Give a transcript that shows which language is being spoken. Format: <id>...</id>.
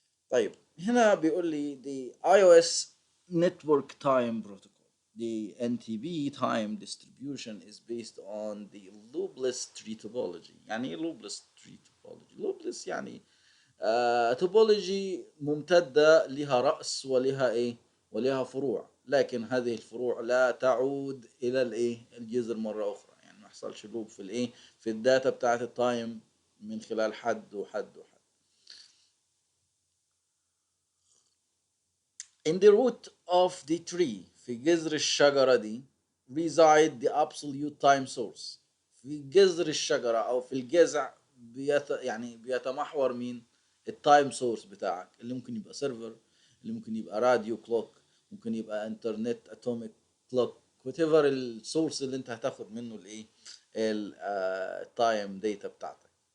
<ar>طيب هنا بيقول لي</ar> <en>the iOS network time protocol, the NTP time distribution is based on the loopless tree topology.</en> <ar>يعني ايه loopless tree topology؟ loopless يعني توبولوجي ممتدة لها رأس ولها ايه ولها فروع، لكن هذه الفروع لا تعود الى الايه الجذر مرة اخرى. يعني ما يحصلش لوب في الايه في الداتا بتاعت التايم من خلال حد وحد وحد.</ar> <en>In the root of the tree،</en> <ar>في جذر الشجرة دي</ar> <en>reside the absolute time source.</en> <ar>في جذر الشجرة او في الجذع يعني بيتمحور مين؟ التايم سورس بتاعك، اللي ممكن يبقى سيرفر، اللي ممكن يبقى راديو كلوك، ممكن يبقى انترنت اتوميك كلوك، whatever السورس اللي انت هتاخد منه الايه التايم داتا بتاعتك.</ar>